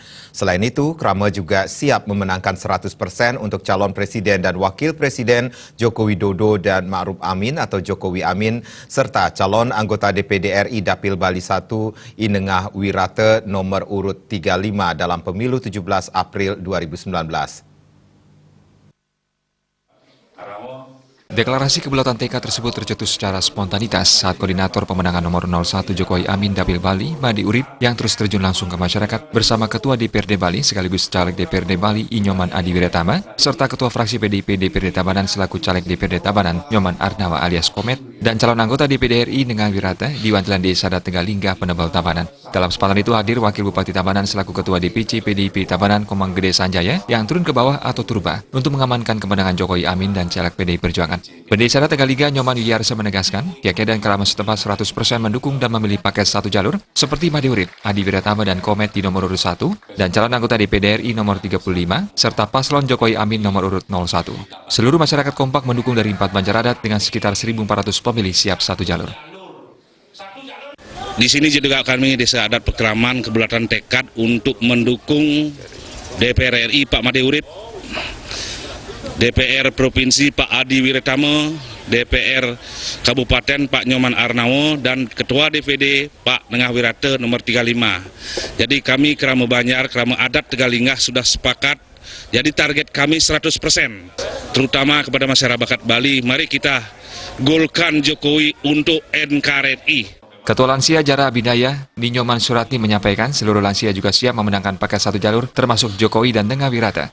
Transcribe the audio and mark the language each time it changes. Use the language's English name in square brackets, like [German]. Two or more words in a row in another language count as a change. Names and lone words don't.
[Indonesian] Selain itu, kerama juga siap memenangkan 100% untuk calon Presiden dan Wakil Presiden Joko Widodo dan Ma'ruf Amin atau Jokowi Amin, serta calon anggota DPD RI Dapil Bali 1 Inengah Wirata nomor urut 35 dalam pemilu 17 April 2019. Deklarasi kebulatan tekad tersebut tercetus secara spontanitas saat koordinator pemenangan nomor 01 Jokowi Amin Dapil Bali, Madi Urip, yang terus terjun langsung ke masyarakat bersama Ketua DPRD Bali sekaligus Caleg DPRD Bali Inyoman Adi Wiratama, serta Ketua Fraksi PDIP DPRD Tabanan selaku Caleg DPRD Tabanan Nyoman Arnawa alias Komet, dan calon anggota DPD RI Inengah Wirata di Wantilan Desa Tegalinggah Penebel Tabanan. Dalam kesempatan itu hadir Wakil Bupati Tabanan selaku Ketua DPC PDIP Tabanan Komang Gede Sanjaya yang turun ke bawah atau turba untuk mengamankan kemenangan Jokowi Amin dan Caleg PDI Perjuangan. Pendesa Tegalinggah Nyoman Wiyarsa menegaskan, pihaknya dan kerama setempat 100% mendukung dan memilih paket satu jalur seperti Madi Urip, Adi Wiratama dan Komet di nomor urut 1 dan calon anggota DPD RI nomor 35 serta paslon Jokowi Amin nomor urut 01. Seluruh masyarakat kompak mendukung dari 4 Banjar Adat dengan sekitar 1.400 pemilih siap satu jalur. Di sini juga kami Desa Adat Pekraman kebulatan tekad untuk mendukung DPR RI Pak Madi Urip, DPR Provinsi Pak Adi Wiratama, DPR Kabupaten Pak Nyoman Arnawa, dan Ketua DPD Pak Inengah Wirata nomor 35. Jadi kami kerama Banjar, kerama adat Tegalinggah sudah sepakat. Jadi target kami 100%, terutama kepada masyarakat Bali. Mari kita golkan Jokowi untuk NKRI. Ketua Lansia Jara Abidaya, Ninyoman Suratni menyampaikan seluruh lansia juga siap memenangkan paket satu jalur termasuk Jokowi dan Inengah Wirata.